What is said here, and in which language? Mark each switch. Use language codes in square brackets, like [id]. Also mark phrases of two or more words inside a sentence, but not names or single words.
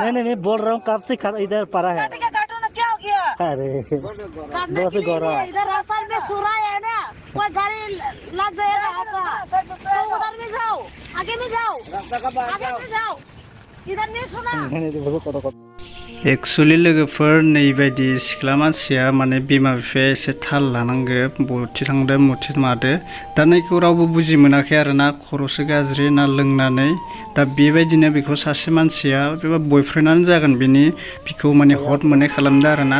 [hi] नहीं मैं बोल रहा हूँ कब से इधर पड़ा है? काटो ना, क्या हो गया? अरे बहुत गौरव। इधर रास्ता में सुरा है ना, कोई गाड़ी लग जाएगा आपका, तो उधर में जाओ, आगे में जाओ, आगे में जाओ, इधर नहीं सुना। [brx] एक्चुअली लोगोफोर, नैबायदि सिख्ला मानसिया माने बिमा बिफाया एसे थाल लानांगो, बबेथिं थांदो मथिं मादो। दा नैखौ रावबो बुजि मोनाखै आरोना, खर'सो गाज्रि ना लोंनानै। दा बेबायदिनो बेखौ सासे मानसिया बेबा बयफ्रेन्डआनो जागोन बिखौ माने हद मोननाय खालामदो आरोना।